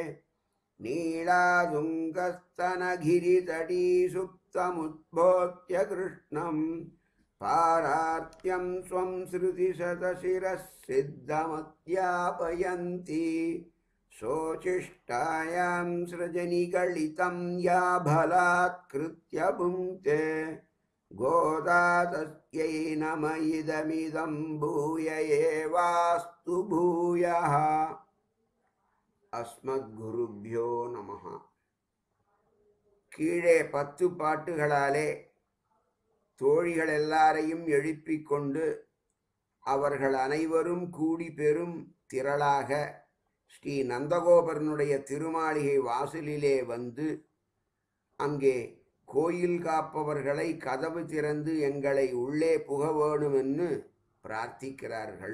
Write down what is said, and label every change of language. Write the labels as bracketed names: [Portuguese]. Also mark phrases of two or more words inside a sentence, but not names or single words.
[Sanskrit] नीलादुङ्गस्तनगिरितटी सुप्तमुद्बोध्य कृष्णम् पारात्यं स्वं श्रुतिशतशिरः सिद्धमध्यापयन्ति शोचिष्टायां सृजनिगलितं या बलात्कृत्य भुङ्क्ते गोदातस्यै नम इदमिदं भूय एवास्तु भूयः. अस्मद्गुरुभ्यो नमः. [Tamil] கீழே 10 பாட்டுகளாலே தோழிகள் எல்லாரையும் எழுப்பிக் கொண்டு அவர்கள் அனைவரும் கூடி பெரும் திரளாக ஸ்ரீ நந்தகோபரனுடைய திருமாளிகை வாசலிலே வந்து அங்கே கோயில் காப்பவர்களை கதவு திறந்து எங்களை உள்ளே புக வேணுமென்று பிரார்த்திக்கிறார்கள்.